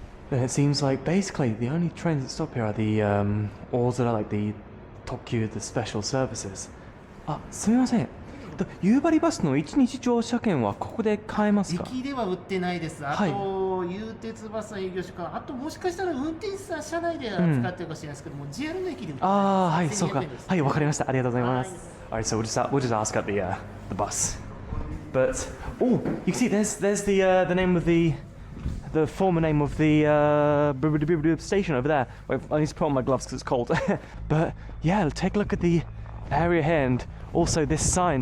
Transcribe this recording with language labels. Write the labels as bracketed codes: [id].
[en] And it seems like basically the only trains that stop here are the all that are like the Tokyu, the special services. [ja] あ、すみません。夕張バスの1日乗車券はここで買えますか？駅では売ってないです。あと、はい、有鉄バスの営業所か、あともしかしたら運転手さん車内で扱ってるかもしれないですけども、JR の駅で売ってます。ああ、はい、そうか。はい、わかりました。ありがとうございます。 [en] Alright, so we'll just ask at the bus. But oh, you can see there's the name of the former name of the station over there. Wait, I need to put on my gloves because it's cold. But yeah, take a look at the area here and also this sign.